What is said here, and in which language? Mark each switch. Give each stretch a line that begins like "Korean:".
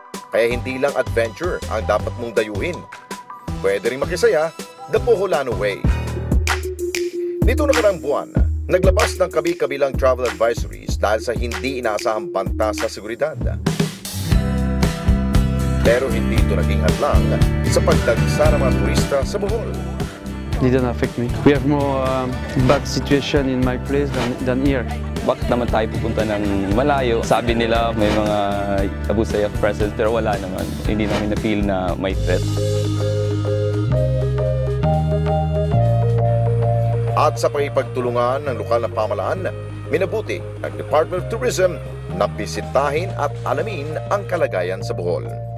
Filipino: Kaya hindi lang adventure ang dapat mong dayuhin. Pwede rin makisaya
English: the Boholano way.
Filipino: Nito nakaraang buwan, naglabas ng kabi-kabilang travel advisories dahil sa hindi inaasahang banta sa seguridad. Pero hindi ito naging hadlang sa pagdagsa ng mga turista sa Bohol.
English: Didn't affect me. We have more bad situation in my place than here.
Filipino: Bakit naman tayo pupunta ng malayo? Sabi nila may mga
English: abuse of presence
Filipino: pero wala naman. Hindi namin na-feel na may threat. At sa pakipagtulungan ng lokal na pamahalaan, minabuti ng Department of Tourism na bisitahin at alamin ang kalagayan sa Bohol.